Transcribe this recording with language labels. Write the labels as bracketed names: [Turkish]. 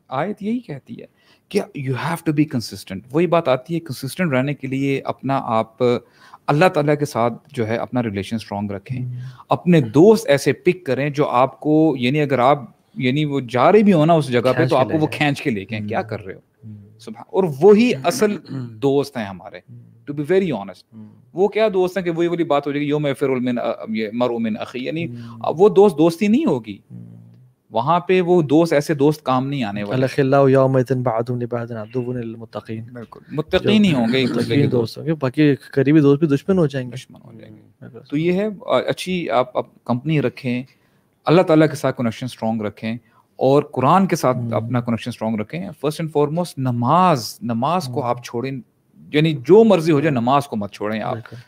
[Urdu] آیت یہی کہتی ہے کہ [English] You have to be consistent. [Urdu] وہی بات آتی ہے کنسسٹنٹ رہنے کے لیے اپنا آپ اللہ تعالیٰ کے ساتھ جو ہے اپنا ریلیشن اسٹرانگ رکھیں, اپنے دوست ایسے پک کریں جو آپ کو یعنی اگر آپ یعنی وہ جا رہے بھی ہو نا اس جگہ پہ تو آپ کو وہ کھینچ کے لے کے کیا کر رہے ہو سبحان. اور وہی اصل دوست ہیں ہمارے, [English] To be very honest. [Urdu] وہ کیا دوست ہیں کہ وہی والی بات ہو جائے گی [Arabic] یوم یفر المرء من اخیہ, [Urdu] یعنی وہ دوستی نہیں ہوگی وہاں پہ, وہ دوست ایسے دوست کام نہیں آنے والے. [Arabic] الاخلاء یومئذ بعضهم لبعض عدو للمتقین, [Urdu] بالکل متقین نہیں ہوں گے ایک دوسرے کے دوست, باقی قریبی دوست بھی دشمن ہو جائیں گے. تو یہ ہے اچھی آپ کمپنی رکھیں, اللہ تعالیٰ کے ساتھ کنیکشن اسٹرانگ رکھیں, اور قرآن کے ساتھ اپنا کنیکشن اسٹرانگ رکھیں. [English] first and foremost [Urdu] نماز کو آپ چھوڑیں, یعنی جو مرضی ہو جائے نماز کو مت چھوڑیں آپ.